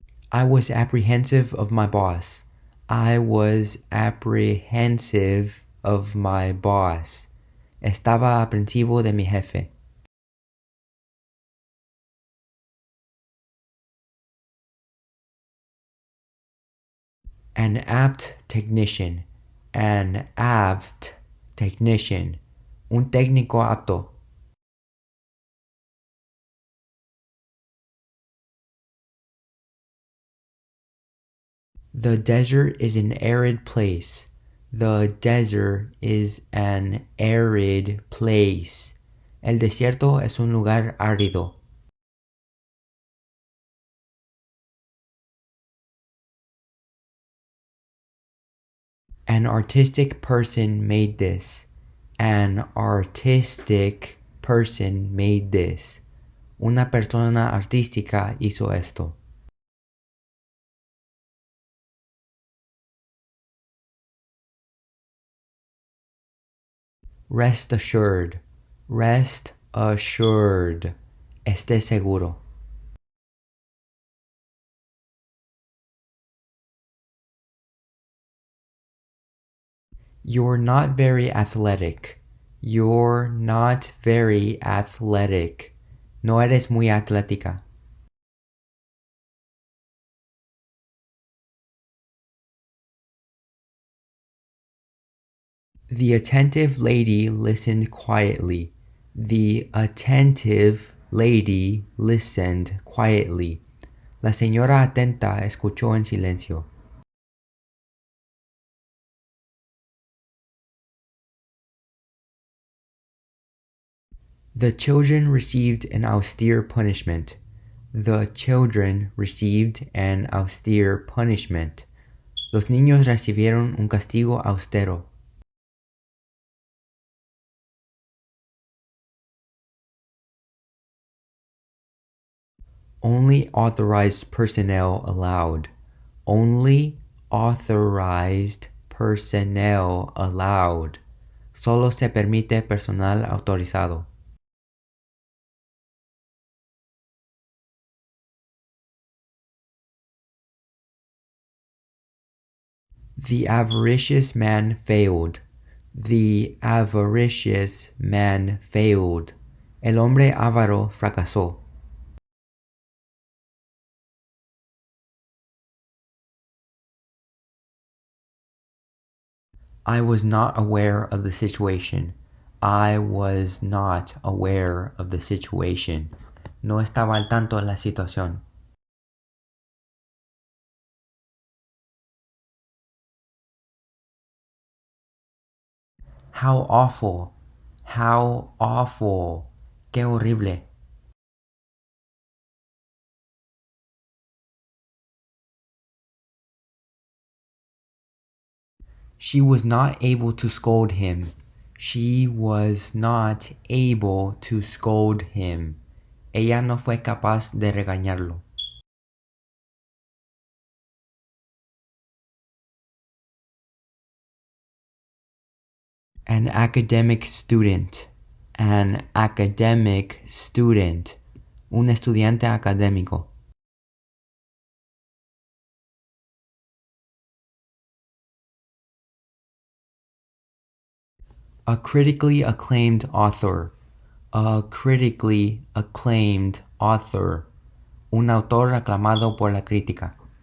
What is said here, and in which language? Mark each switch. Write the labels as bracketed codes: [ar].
[en] I was apprehensive of my boss. I was apprehensive of my boss. [es] Estaba aprensivo de mi jefe. [en] An apt technician. An apt technician. [es] Un técnico apto. [en] The desert is an arid place. The desert is an arid place. [es] El desierto es un lugar árido. [en] An artistic person made this. An artistic person made this. [es] Una persona artística hizo esto. [en] Rest assured. Rest assured. [es] Esté seguro. [en] You're not very athletic. You're not very athletic. [es] No eres muy atlética. [en] The attentive lady listened quietly. The attentive lady listened quietly. [es] La señora atenta escuchó en silencio. [en] The children received an austere punishment. The children received an austere punishment. [es] Los niños recibieron un castigo austero. [en] Only authorized personnel allowed. Only authorized personnel allowed. [es] Solo se permite personal autorizado. [en] The avaricious man failed. The avaricious man failed. [es] El hombre avaro fracasó. [en] I was not aware of the situation. I was not aware of the situation. [es] No estaba al tanto de la situación. [en] How awful. How awful. [es] Qué horrible. [en] She was not able to scold him. She was not able to scold him. [es] Ella no fue capaz de regañarlo. [en] An academic student. An academic student. [es] Un estudiante académico. [en] A critically acclaimed author. A critically acclaimed author. [es] Un autor aclamado por la crítica.